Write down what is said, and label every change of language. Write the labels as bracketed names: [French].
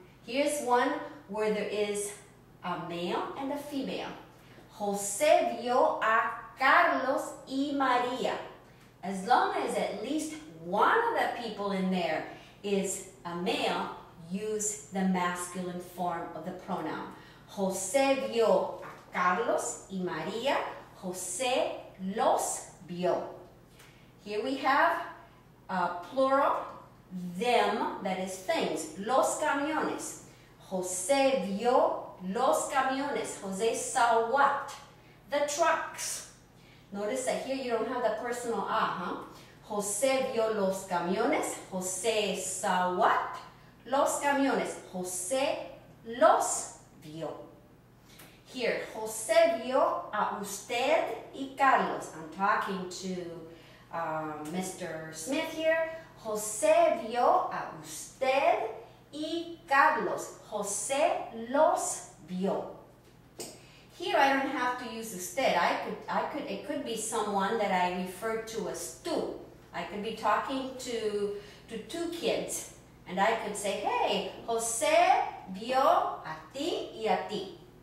[English] Here's one where there is a male and a female. [Spanish] José vio a Carlos y María. [English] As long as at least one of the people in there is a male, use the masculine form of the pronoun. [Spanish] José vio a Carlos y María. José los vio. [English] Here we have plural, them, that is things. [Spanish] Los camiones. José vio los camiones. [English] José saw what? The trucks. Notice that here you don't have the personal huh? [Spanish] José vio los camiones. [English] José saw what? [Spanish] Los camiones. José los vio. Here, José vio a usted y Carlos. [English] I'm talking to Mr. Smith here. [Spanish] José vio a usted y Carlos. José los vio. [English] Here I don't have to use usted. It could be someone that I refer to as tú. I could be talking to two kids, and I could say, hey, [Spanish] José vio a ti y a ti.